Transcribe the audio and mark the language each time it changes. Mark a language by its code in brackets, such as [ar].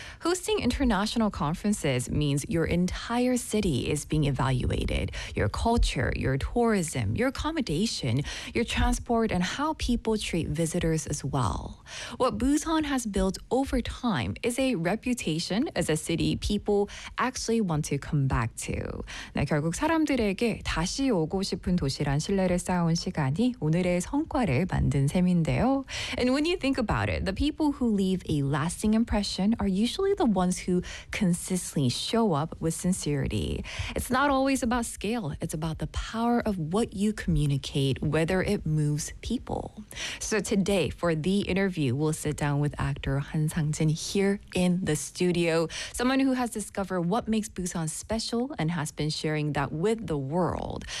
[en] Hosting international conferences means your entire city is being evaluated. Your culture, your tourism, your accommodation, your transport, and how people treat visitors as well. What Busan has built over time is a reputation as a city people actually want to come back to. [ko] 네, 결국 사람들에게 다시 오고 싶은 도시란 신뢰를 쌓아온 시간이 오늘의 성과를 만든 셈인데요. [en] And when you think about it, the people who leave a lasting impression are usually the ones who consistently show up with sincerity. It's not always about scale. It's about the power of what you communicate, whether it moves people. So today, for The Interview, we'll sit down with actor Han Sang-jin here in the studio, someone who has discovered what makes Busan special and has been sharing that with the world.